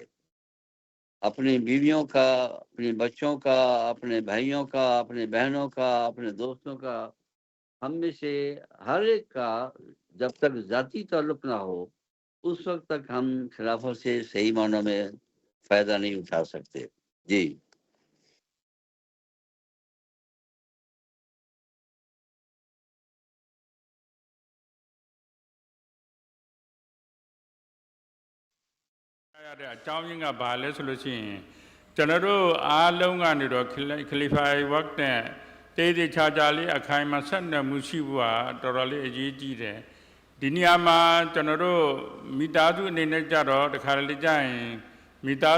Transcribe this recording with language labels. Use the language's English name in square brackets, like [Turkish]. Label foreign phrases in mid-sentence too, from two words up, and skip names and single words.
[Urdu] اپنی بیویوں کا، اپنے بچوں کا، اپنے بھائیوں کا، اپنے بہنوں کا، اپنے دوستوں کا، ہم میں سے ہر ایک کا جب تک ذاتی تعلق نہ ہو اس وقت تک ہم خلافت سے صحیح معنوں میں فائدہ نہیں اٹھا سکتے. जी [Burmese] ရတဲ့အကြောင်းရင်းကဘာလဲဆိုလို့ရှိရင်ကျွန်တော်တို့အားလုံးကနေတော့ခလီဖာဝတ်နဲ့တေးသေးချာချာလေးအခိုင်အမာဆက်နွယ်မှုရှိဖို့ဟာတော်တော်လေးအရေးကြီးတယ်ဒီနေရာမှာကျွန်တော်တို့မိသားစုအနေနဲ့ကြတော့တခါလေကြာရင်မိသား